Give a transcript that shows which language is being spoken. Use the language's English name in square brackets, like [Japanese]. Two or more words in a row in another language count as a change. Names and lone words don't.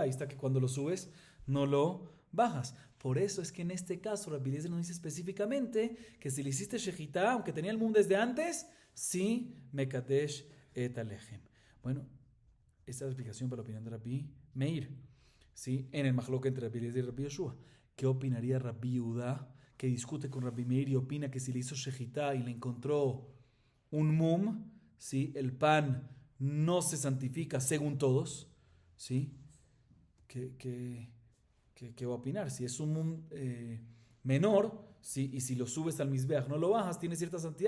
[Spanish] Ahí está que cuando lo subes, no lo bajas. Por eso es que en este caso Rabbi Eliezer nos dice específicamente que si le hiciste Shechitá, aunque tenía el mundo desde antes, sí, [Hebrew] מקדש את הלחם. [Spanish] Bueno, esta es la explicación para la opinión de Rabbi Meir, ¿sí? En el Mahlok entre Rabbi Eliezer y Rabbi Yoshua. ¿Qué opinaría Rabbi Yehuda, que discute con Rabbi Meir y opina que si le hizo Shechitá y le encontró un mum, ¿sí? El pan no se santifica según todos, ¿sí? ¿qué va a opinar? Si es un menor, y si lo subes al Mizbeach, no lo bajas, tiene cierta santidad.